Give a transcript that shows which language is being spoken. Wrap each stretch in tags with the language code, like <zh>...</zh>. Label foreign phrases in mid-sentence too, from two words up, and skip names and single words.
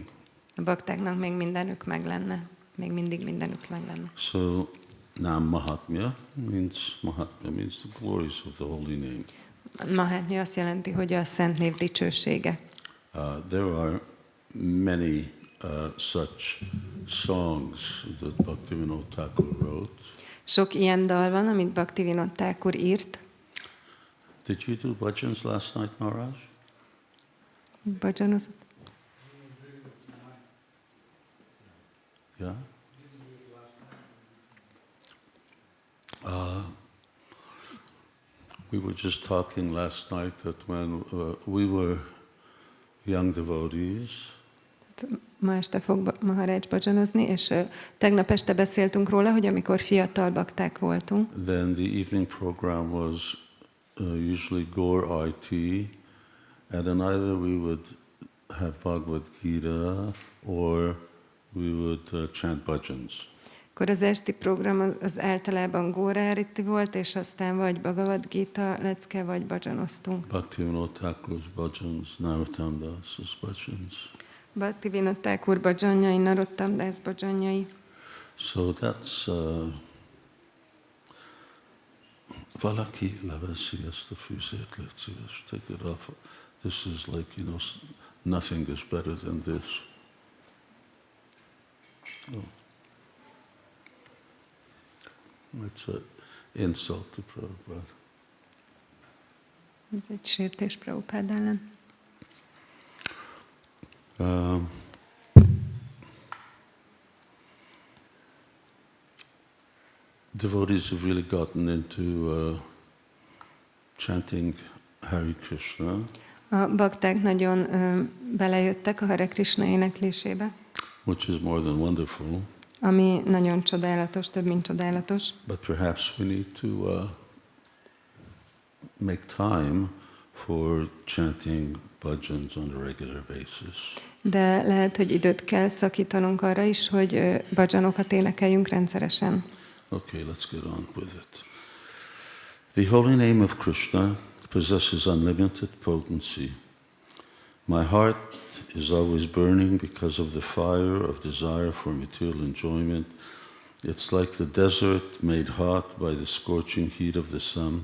<hu>A baktáknak még mindenük meg lenne. Még mindig mindenük meg lenne.</hu> <en>So, Nāma-Māhātmya means the glories of the holy name.</en> <hu>Mahatmya azt jelenti, hogy a szent név dicsősége.</hu> <en>There are many such songs that Bhaktivinoda Thakur wrote.</en> <hu>Sok ilyen dal van, amit Bhaktivinoda Thakur írt.</hu> <en>Did you do bhajans last night, Maharaj?</en> <hu>Bhajanozott?</hu> <en>Yeah? We were just talking last night that when we were young devotees,</en> <hu>Ma este fog Maharaj bhajanozni, és tegnap este beszéltünk róla, hogy amikor fiatal bakták voltunk,</hu> <en>then the evening program was usually Gaur IT, and then either we would have Bhagavad Gita or we would chant bhajans.</en> <hu>akkor az esti program az általában Gaur-áriti volt, és aztán vagy Bhagavad Gita lecke, vagy bhajanoztunk.</hu> <en>Bhaktivinoda Thakur's bhajans, Narottam Das's bhajans.</en> <hu>Bhaktivinoda Thakur bhajanjai, Narottam Das bhajanjai.</hu> <en>So that's</en> <hu>valaki lavasi ezt a fűzét, légy szíves,</hu> <en>take it off. This is like, you know, nothing is better than this. Oh. It's an insult to Prabhupada.</en> <hu>Ez egy sértés Prabhupád ellen.</hu> <en>Devotees have really gotten into chanting Hare Krishna.</en> <hu>A bakták nagyon belejöttek a Hare Krishna éneklésébe,</hu> <en>Which is more than wonderful.</en> <hu>ami nagyon csodálatos, több mint csodálatos.</hu> <en>But perhaps we need to make time for chanting bhajans on a regular basis.</en> <hu>De lehet, hogy időt kell szakítanunk arra is, hogy bhajanokat énekeljünk rendszeresen.</hu> <en>Okay, let's get on with it. The holy name of Krishna possesses unlimited potency. My heart is always burning because of the fire of desire for material enjoyment. It's like the desert made hot by the scorching heat of the sun.</en>